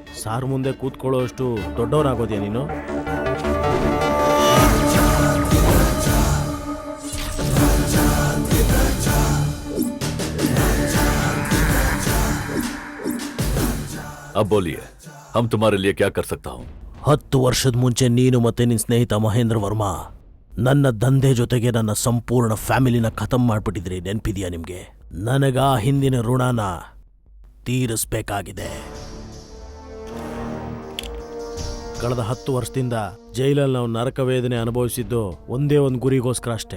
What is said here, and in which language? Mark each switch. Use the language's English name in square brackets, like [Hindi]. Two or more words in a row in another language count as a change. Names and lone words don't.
[Kannada] ಸಾರ್ ಮುಂದೆ ಕೂತ್ಕೊಳ್ಳೋಷ್ಟು ದೊಡ್ಡವನಾಗೋದ್ಯಾ ನೀನು? [Hindi] अब बोलिए, हम तुम्हारे लिए क्या कर सकता हूँ? [Kannada] 10 ವರ್ಷದ ಮುಂಚೆ ನೀನು ಮತ್ತೆ ನಿನ್ನ ಸ್ನೇಹಿತ ಮಹೇಂದ್ರ ವರ್ಮಾ ನನ್ನ ದಂಧೆ ಜೊತೆಗೆ ನನ್ನ ಸಂಪೂರ್ಣ ಫ್ಯಾಮಿಲಿನ ಖತಮ್ ಮಾಡ್ಬಿಟ್ಟಿದ್ರಿ. ನೆನ್ಪಿದ್ಯಾ ನಿಮ್ಗೆ? ನನಗ ಹಿಂದಿನ ಋಣನ ತೀರಿಸ್ಬೇಕಾಗಿದೆ. ಕಳೆದ 10 ವರ್ಷದಿಂದ ಜೈಲಲ್ಲಿ ನಾವು ನರಕ ವೇದನೆ ಅನುಭವಿಸಿದ್ದು ಒಂದೇ ಒಂದು ಗುರಿಗೋಸ್ಕರ ಅಷ್ಟೇ.